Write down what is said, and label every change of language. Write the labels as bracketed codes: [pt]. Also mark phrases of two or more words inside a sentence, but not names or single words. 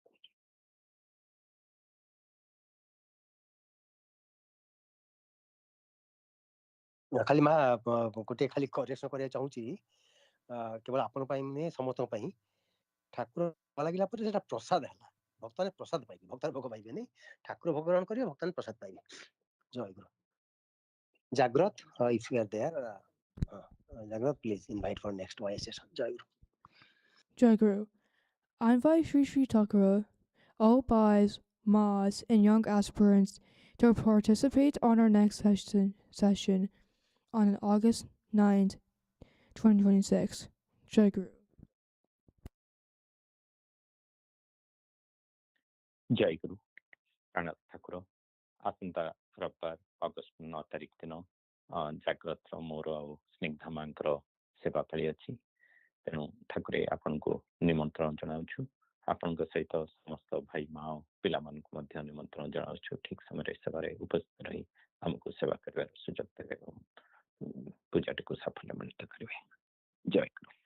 [or] ଖାଲି ମା ଗୋଟିଏ ଖାଲି କରେକ୍ସନ କରିବାକୁ ଚାହୁଁଛି କେବଳ ଆପଣଙ୍କ ପାଇଁ ନୁହେଁ ସମସ୍ତଙ୍କ ପାଇଁ ଠାକୁର ଲାଗିଲା ପରେ ସେଟା ପ୍ରସାଦ ହେଲା ଭକ୍ତମାନେ ପ୍ରସାଦ ପାଇବେ ଭକ୍ତାନ ଭୋଗ ପାଇବେନି ଠାକୁର ଭୋଗ ଗ୍ରହଣ କରିବେ ଭକ୍ତାନ ପ୍ରସାଦ ପାଇବେ ଜୟଗୁରୁ ଜାଗ୍ରତ [en] if you are there Jagrot please invite for next voice session [or] Jayaguru [en] Jaguru, I invite Sri Thakura, all boys, mas, and young aspirants to participate on our next session on August 9th, 2026. [or] Jaguru. ଜୟ ଗୁରୁ ପ୍ରାଣନାଥ ଠାକୁର ଆସନ୍ତା ରବିବାର ଅଗଷ୍ଟ 9 ତାରିଖ ଦିନ ଜାଗ୍ରତର ମୋର ଆଉ ସ୍ନିଗ୍ଧା ମାଙ୍କର ସେବା ପାଳି ଅଛି ତେଣୁ ଠାକୁରେ ଆପଣଙ୍କୁ ନିମନ୍ତ୍ରଣ ଜଣାଉଛୁ ଆପଣଙ୍କ ସହିତ ସମସ୍ତ ଭାଇ ମା ଓ ପିଲାମାନଙ୍କୁ ମଧ୍ୟ ନିମନ୍ତ୍ରଣ ଜଣାଉଛୁ ଠିକ ସମୟରେ ସେବାରେ ଉପସ୍ଥିତ ରହି ଆମକୁ ସେବା କରିବାର ସୁଯୋଗ ଦେବେ ଏବଂ ପୂଜାଟିକୁ ସାଫଲ୍ୟମଣ୍ଡିତ କରିବେ ଜୟ ଗୁରୁ